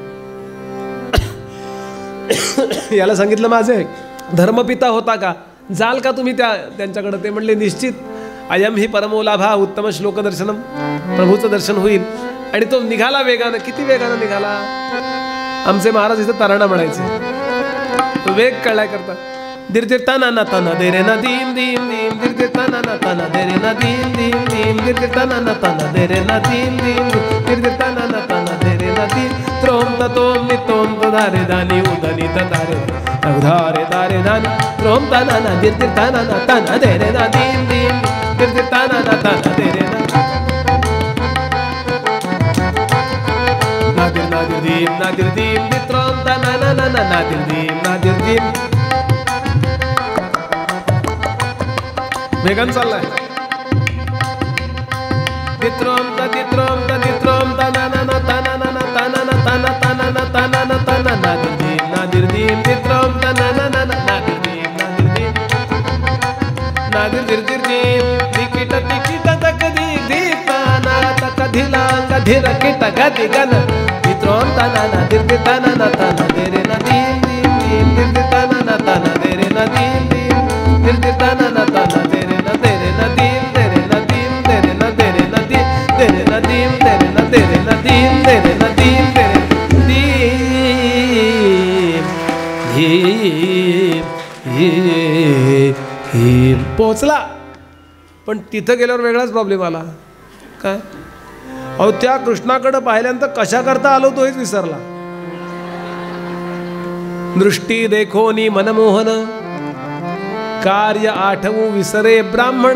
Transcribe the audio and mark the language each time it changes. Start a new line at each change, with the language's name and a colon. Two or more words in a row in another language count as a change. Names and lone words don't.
Marathi: याला सांगितलं माझे धर्मपिता होता का, जाल का तुम्ही त्यांच्याकडे. ते म्हणले निश्चित.
Sanskrit: अयम ही परमोलाभा उत्तम श्लोक दर्शनम,
Marathi: प्रभूचं दर्शन होईल. आणि तो निघाला वेगानं. किती वेगानं निघाला. आमचे महाराज इथं तराणा म्हणायचे. वेग कळाय करता. दिरदिरता नाना ताना दे रे ना दीम दीम दीम. दिरदिरता नाना ताना दे रे ना दीम दीम दीम. दिरदिरता नाना ताना दे रे ना दीम दीम. दिरदिरता नाना ताना दे रे ना दीम. त्रोम तोम नितोम तधारे दानी उदनी तधारे उधारे दारे दानी. त्रोम ताना ना दिरदिरता नाना ताना दे रे ना दीम दीम. दिरदिरता नाना ताना दे रे ना. नादिर नादिर दीम नादिर दीम. त्रोम ताना ना ना ना नादिर दीम नादिर दीम. वेगन चाललाय. दित्रोम तदित्रोम तदित्रोम तना ना ना तना ना ना तना ना तना तना ना तना ना तना नादिर दीम नादिर दीम. दित्रोम तना ना ना ना नादिर दीम नादिर दीम. नादिर दिर दिर दीम. दिकिट दिकिट तक दी दीता ना तक धिला कधिर किट गति गन. दित्रोम तना ना दिर दिर तना ना तना दे रे ना दीम दीम दीम. दिर दिर तना ना तना दे रे ना दीम दीम. दिर दिर तना ना तना दे रे ना दीम दे रे ना दीम दे रे ना दे रे ना दीम दे रे ना दीम दे रे ना दे रे ना दीम दे रे ना दीम दे रे दीम दीम. पोचला. पण तिथं गेल्यावर वेगळाच प्रॉब्लेम आला. काय अहो, त्या कृष्णाकडे पाहिल्यानंतर कशा करता आलो तोच विसरला. दृष्टी देखोनी मनमोहन, कार्य आठवू विसरे ब्राह्मण.